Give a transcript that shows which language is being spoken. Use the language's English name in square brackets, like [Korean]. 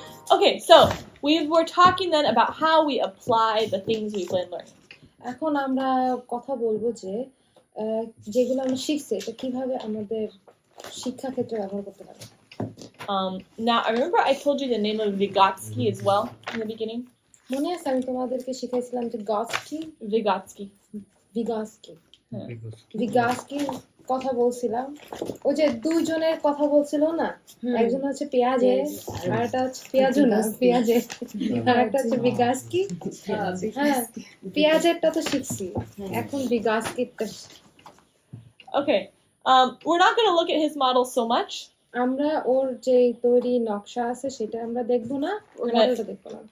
[English] Okay, so we were talking then about how we apply the things we've been learning. [Bangla] এখন আমরা কথা বলবো যে যেগুলো আমরা শিখছি এটা কিভাবে আমাদের শিক্ষা ক্ষেত্রে ব্যবহার করতে পারি [English] Now, I remember I told you the name of Vygotsky as well in the beginning. [Bangla] মনে আছে আমি তোমাদেরকে শিখাইছিলাম যে [English] Vygotsky. [Bangla] ভিগাস্কির কথা বলছিলাম ওই যে দুইজনের কথা বলছিল না একজন হচ্ছে পেঁয়াজের আর একটা হচ্ছে পেঁয়াজের আর একটা হচ্ছে ভিগাস্কি হ্যাঁ পেঁয়াজেরটা তো শিখছি এখন ভিগাস্কিটা [English] Okay, we're not going to look at his model so much. [Bangla] আমরা ওর যে তৈরি নকশা আছে সেটা আমরা দেখব না মডেলটা দেখব না